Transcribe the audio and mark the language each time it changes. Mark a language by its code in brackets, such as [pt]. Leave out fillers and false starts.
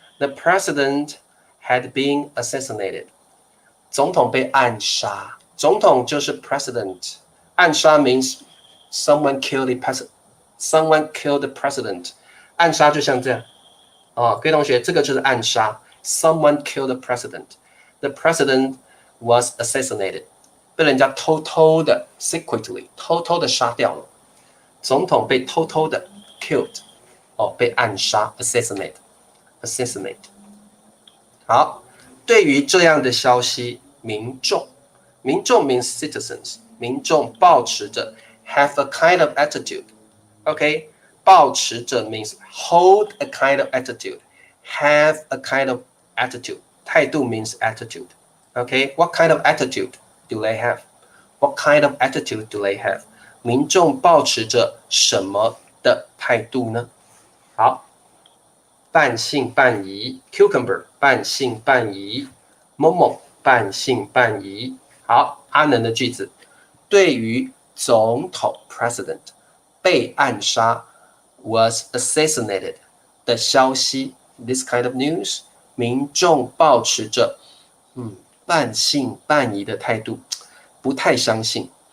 [en] The president had been assassinated. [zh] 总统被暗杀，总统就是 [en] president， 暗杀 means someone killed the president. [zh] 暗杀就像这样哦，各位同学，这个就是暗杀 [en] someone killed the president. The president was assassinated. [zh] 被人家偷偷的 [en] secretly [zh] 偷偷的杀掉了，总统被偷偷的 killed 被暗杀 assassinate。好，对于这样的消息， [en] 民众 means citizens， [zh] 民众抱持着 [en] have a kind of attitude。OK， 抱持着 means hold a kind of attitude，have a kind of attitude， 态度 means attitude。OK，what kind of attitude do they have? What kind of attitude do they have? [zh] 民众抱持着什么的态度呢？好，半信半疑 ，cucumber 半信半疑，某某半信半疑。好，阿能的句子，对于总统 president 被暗杀 [en] was assassinated [zh] 的消息 ， [en] this kind of news， [zh] 民众抱持着半信半疑的态度，不太相信。